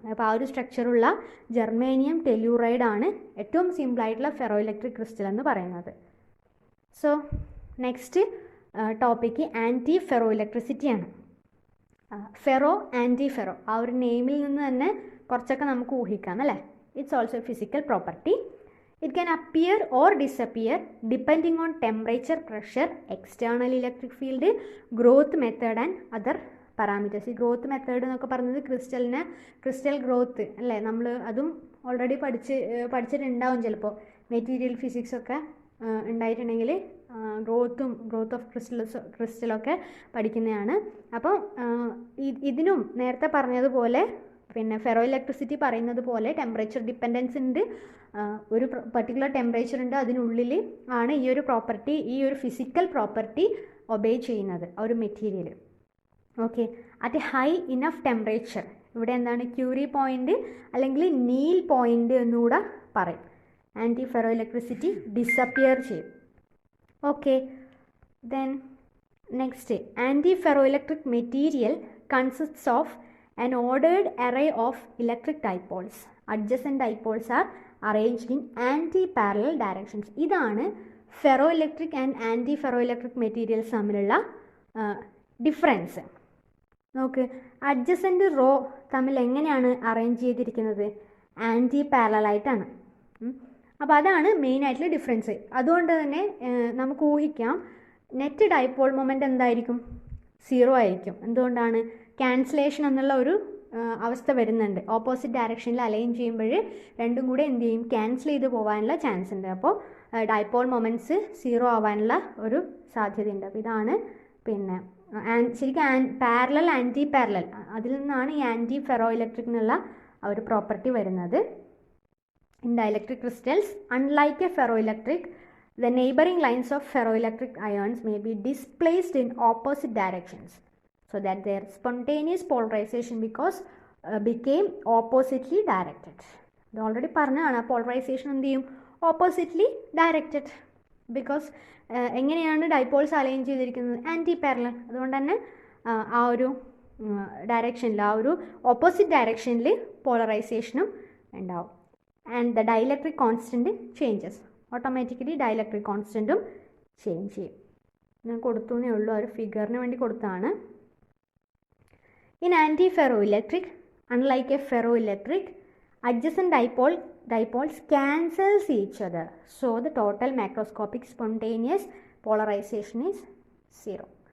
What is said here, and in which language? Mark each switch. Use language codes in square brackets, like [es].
[ml] അപ്പോൾ ആ ഒരു സ്ട്രക്ചറുള്ള ജെർമേനിയം ടെല്യൂറൈഡ് ആണ് ഏറ്റവും സിമ്പിളായിട്ടുള്ള ഫെറോ ഇലക്ട്രിക് ക്രിസ്റ്റൽ എന്ന് പറയുന്നത്. [en] So next topic anti ferro ഇലക്ട്രിസിറ്റിയാണ്. [ml] Ferro, anti ferro, ആ ഒരു നെയിമിൽ നിന്ന് തന്നെ കുറച്ചൊക്കെ നമുക്ക് ഊഹിക്കാം അല്ലേ. [en] It's also physical property. It can appear or disappear depending on temperature, pressure, external electric field, growth method and other parameters. [ml] ഈ ഗ്രോത്ത് മെത്തേഡ് എന്നൊക്കെ പറയുന്നത് ക്രിസ്റ്റൽ ഗ്രോത്ത് അല്ലേ, നമ്മൾ അതും ഓൾറെഡി പഠിച്ചിട്ടുണ്ടാവും ചിലപ്പോൾ. മെറ്റീരിയൽ ഫിസിക്സ് ഒക്കെ ഉണ്ടായിട്ടുണ്ടെങ്കിൽ ഗ്രോത്ത് ഓഫ് ക്രിസ്റ്റലൊക്കെ പഠിക്കുന്നതാണ്. അപ്പോൾ ഇതിനും നേരത്തെ പറഞ്ഞതുപോലെ പിന്നെ ഫെറോ ഇലക്ട്രിസിറ്റി പറയുന്നത് പോലെ ടെമ്പറേച്ചർ ഡിപ്പെൻഡൻസ് ഉണ്ട്. ഒരു പർട്ടിക്കുലർ ടെമ്പറേച്ചർ ഉണ്ട്, അതിനുള്ളിൽ ആണ് ഈ ഒരു പ്രോപ്പർട്ടി, ഈ ഒരു ഫിസിക്കൽ പ്രോപ്പർട്ടി ഒബേ ചെയ്യുന്നത് ആ ഒരു material. Okay, [en] at high enough temperature, [ml] ഇവിടെ എന്താണ് ക്യൂറി പോയിൻ്റ് അല്ലെങ്കിൽ നീൽ പോയിൻ്റ് എന്നുകൂടെ പറയും. [en] Anti ferro electricity disappear ചെയ്യും. Okay, then next anti ferro electric material consists of an ordered array of electric dipoles. Adjacent dipoles are arranged in anti-parallel directions. [ml] ഇതാണ് ferro electric and anti ferro electric materials തമ്മിലുള്ള difference. നോക്ക്, adjacent raw തമ്മിൽ എങ്ങനെയാണ് arrange ചെയ്തിരിക്കുന്നത്? Anti പാരലലായിട്ടാണ്. അപ്പോൾ അതാണ് മെയിനായിട്ടുള്ള difference. അതുകൊണ്ട് തന്നെ നമുക്ക് ഊഹിക്കാം നെറ്റ് ഡൈപോൾ മൊമെൻ്റ് എന്തായിരിക്കും? 0 ആയിരിക്കും. എന്തുകൊണ്ടാണ്? ക്യാൻസലേഷൻ എന്നുള്ള ഒരു അവസ്ഥ വരുന്നുണ്ട്. ഓപ്പോസിറ്റ് ഡയറക്ഷനിൽ അലൈൻ ചെയ്യുമ്പോൾ രണ്ടും കൂടെ എന്ത് ചെയ്യും? ക്യാൻസൽ ചെയ്ത് പോകാനുള്ള ചാൻസ് ഉണ്ട്. അപ്പോൾ ഡൈപോൾ മൊമെൻറ്റ്സ് 0 ആവാനുള്ള ഒരു സാധ്യതയുണ്ട്. അപ്പോൾ ഇതാണ് പിന്നെ ശരിക്കും പാരലൽ, ആൻറ്റി പാരലൽ, അതിൽ നിന്നാണ് ഈ ആൻറ്റി ഫെറോ ഇലക്ട്രിക് എന്നുള്ള ആ ഒരു പ്രോപ്പർട്ടി വരുന്നത്. [en] In dielectric crystals unlike a ferro electric, the neighboring lines of ferroelectric ions may be displaced in opposite directions so that their spontaneous polarization became oppositely directed. [ml] ഇത് already പറഞ്ഞതാണ്. Polarisation എന്ത് ചെയ്യും? Oppositely directed. Because എങ്ങനെയാണ് dipoles align ചെയ്തിരിക്കുന്നത്? Anti parallel. അതുകൊണ്ട് തന്നെ ആ ഒരു ഡയറക്ഷനിൽ, ആ ഒരു ഓപ്പോസിറ്റ് ഡയറക്ഷനിൽ പോളറൈസേഷനും ഉണ്ടാവും. [en] And the dielectric constant changes, automatically dielectric കോൺസ്റ്റൻറ്റും change ചെയ്യും. [ml] ഞാൻ കൊടുത്തേ ഉള്ളൂ, ഒരു ഫിഗറിന് വേണ്ടി കൊടുത്തതാണ്. [en] In anti ferro electric, unlike a ferro electric, adjacent dipoles cancels each other, so the total macroscopic spontaneous polarization is 0.